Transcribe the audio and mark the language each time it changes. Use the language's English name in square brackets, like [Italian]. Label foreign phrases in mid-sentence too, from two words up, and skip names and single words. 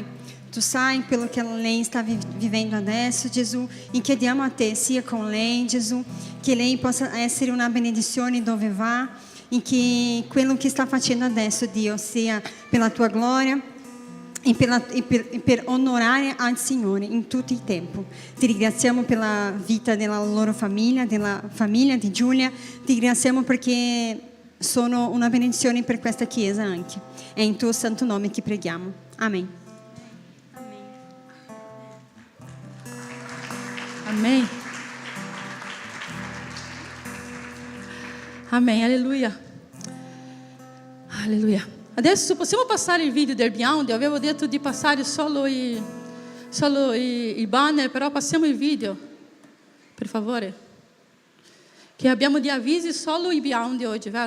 [Italian] Tu sai quello che lei sta vivendo adesso, Gesù, e chiediamo a te, sia con lei, Gesù, che lei possa essere una benedizione dove va, e che quello che sta facendo adesso, Dio, sia per la tua gloria e per onorare al Signore in tutto il tempo. Ti ringraziamo per la vita della loro famiglia, della famiglia di Giulia. Ti ringraziamo perché sono una benedizione per questa Chiesa anche. È in tuo santo nome che preghiamo. Amen. [Portuguese] Amém. Amém, [Italian] alleluia. Alleluia. Adesso possiamo passare il video del Beyond. Avevo detto di passare solo i banner, però passiamo il video, per favore. Che abbiamo di avvisi solo i Beyond oggi, vero?